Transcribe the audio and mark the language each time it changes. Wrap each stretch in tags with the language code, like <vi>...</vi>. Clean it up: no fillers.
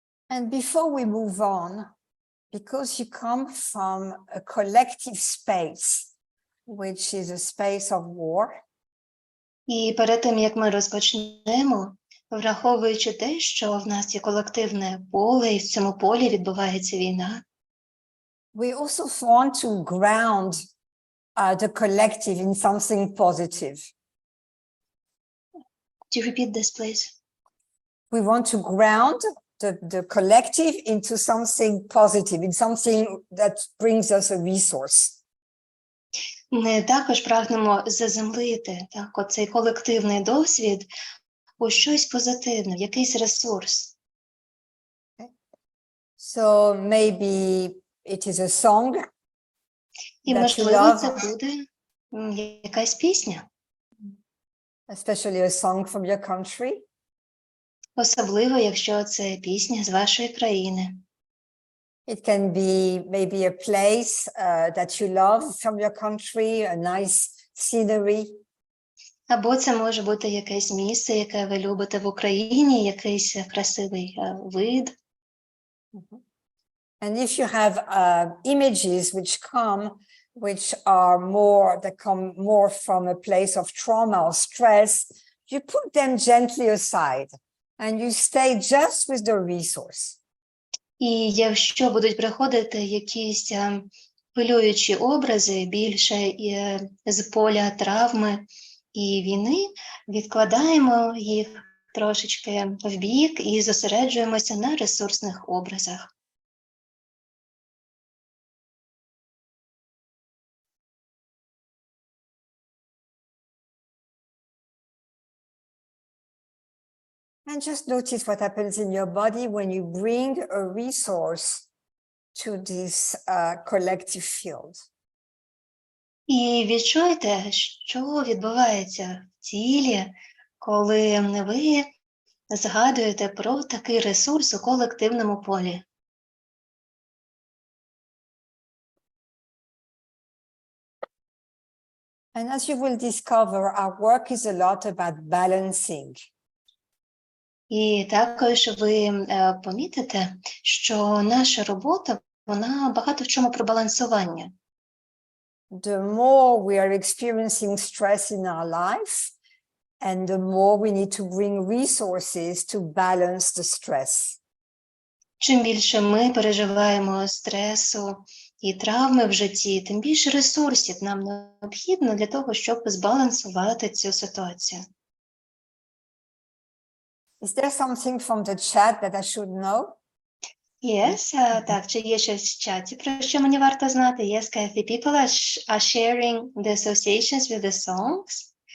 <en>And before we move on, because you come from a collective space, which is a space of war.</en> <uk>І перед тим, як ми розпочнемо, враховуючи те, що в нас є колективне поле, і в цьому полі відбувається війна,</uk> <en>we also want to ground the collective in something positive. Do you repeat this, please? We want to ground the collective into something positive, in something that brings us a resource.</en> <uk>Ми також прагнемо заземлити оцей колективний досвід у щось позитивне, в якийсь ресурс.</uk> <en>So maybe it is a song</en> <uk>І,</uk> <en>that you</en> <uk>можливо,</uk> <en>love,</en> <uk>це буде якась пісня.</uk> <en>especially a song from your country.</en> <uk>Особливо, якщо це пісня з вашої країни.</uk> <en>It can be maybe a place that you love from your country, a nice scenery.</en> <uk>Або це може бути якесь місце, яке ви любите в Україні, якийсь красивий вид.</uk> <en>And if you have images which are that come more from a place of trauma or stress, you put them gently aside and you stay just with the resource.</en> <uk>І якщо будуть приходити якісь хвилюючі образи більше з поля травми і війни, відкладаємо їх трошечки вбік і зосереджуємося на ресурсних образах.</uk> <en>And just notice what happens in your body when you bring a resource to this collective field.</en> <uk>І відчуйте, що відбувається в тілі, коли ви згадуєте про такий ресурс у колективному полі?</uk> <en>And as you will discover, our work is a lot about balancing.</en> <uk>І також ви помітите, що наша робота, вона багато в чому про балансування.</uk> <en>The more we are experiencing stress in our life, and the more we need to bring resources to balance the stress.</en> <uk>Чим більше ми переживаємо стресу і травми в житті, тим більше ресурсів нам необхідно для того, щоб збалансувати цю ситуацію.</uk> <en>Is there something from the chat that I should know? Yes,</en> <uk>так, чи є щось в чаті, про що мені варто знати?</uk> <en>Yes, Cathy, people are sharing the associations with the songs,</en>